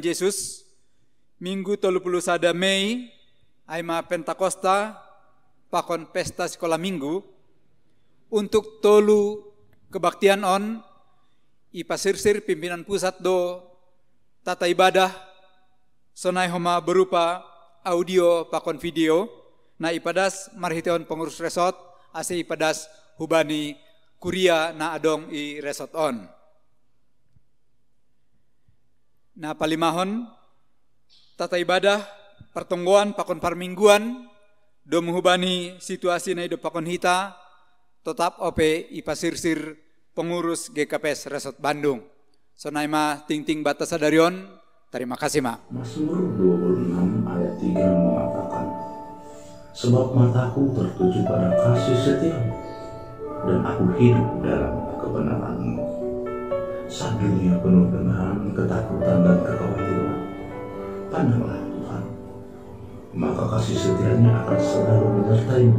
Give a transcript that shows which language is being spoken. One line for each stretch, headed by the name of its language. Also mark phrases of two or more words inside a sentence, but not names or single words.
Batak Simalungun: Yesus, Minggu 31 Mei aima Pentakosta pakon
Indonesian: pesta sekolah minggu untuk
Batak Simalungun: tolu kebaktian on ipasirsir pimpinan pusat do
Indonesian: tata ibadah
Batak Simalungun: sonai homa
Indonesian: berupa audio
Batak Simalungun: pakon video na ipadas marhiteon
Indonesian: pengurus resort
Batak Simalungun: ase ipadas hubani kuria na adong i resort on. Na palimahon
Indonesian: tata ibadah
Batak Simalungun: pertonggoan pakon parmingguan domu hubani situasi na hidup pakon hita tetap ope ipasirsir pengurus GKPS Resort Bandung. Sonai ma ting-ting batas sadarion.
Indonesian: Terima kasih ma. Mazmur 26 ayat 3 mengatakan, sebab mataku tertuju pada kasih setiamu dan aku hidup dalam kebenaran-Mu. Saat dunia penuh dengan ketakutan dan kekhawatiran, pandanglah Tuhan, maka kasih setianya akan selalu menyertaimu.